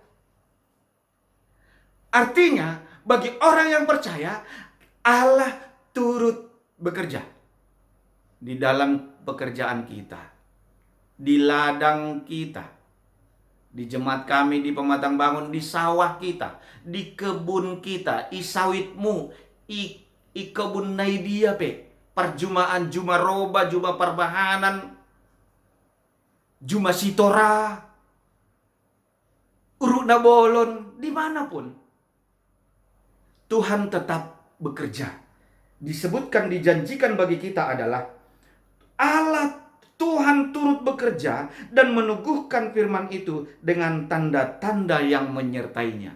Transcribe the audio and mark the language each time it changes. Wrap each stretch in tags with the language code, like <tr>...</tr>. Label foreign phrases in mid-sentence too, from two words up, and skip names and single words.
<id>Artinya, bagi orang yang percaya, Allah turut bekerja di dalam pekerjaan kita, di ladang kita, di jemaat kami, di pematang bangun, di sawah kita, di kebun kita,</id> <bts>i sawitmu, i kebun naidia pe, perjumaan juma roba, juma perbahanan, juma sitora, uruk na bolon,</bts> <id>dimanapun Tuhan tetap bekerja. Disebutkan, dijanjikan bagi kita adalah Allah Tuhan turut bekerja dan meneguhkan firman itu dengan tanda-tanda yang menyertainya.</id>